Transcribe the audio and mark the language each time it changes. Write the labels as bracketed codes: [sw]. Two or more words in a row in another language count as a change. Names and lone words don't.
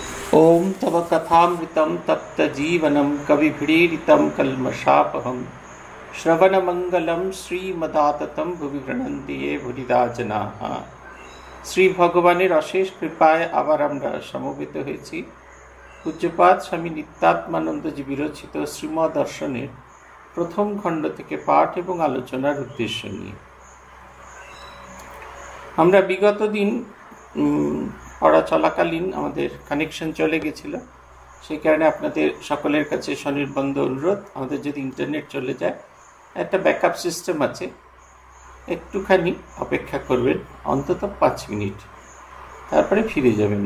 [sa] ओम तव कथामृतं तप्तजीवनं कविभिरीडितं कल्मषापहं श्रवणमंगलं श्रीमदाततं भुवि गृह्णन्ति ये भुरिदा जनाः। [bn] শ্রী ভগবানের অশেষ কৃপায় আবার আমরা সমবেত হয়েছি পূজ্যপাদ স্বামী নিত্যাত্মানন্দজি বিরচিত শ্রীমদ দর্শনের প্রথম খণ্ড থেকে পাঠ এবং আলোচনার উদ্দেশ্য নিয়ে। আমরা বিগত দিন পড়া চলাকালীন আমাদের কানেকশন চলে গেছিল, সেই কারণে আপনাদের সকলের কাছে স্বনির্বন্ধ অনুরোধ, আমাদের যদি ইন্টারনেট চলে যায় একটা ব্যাকআপ সিস্টেম আছে, একটুখানি অপেক্ষা করবেন অন্তত 5 মিনিট, তারপরে ফিরে যাবেন।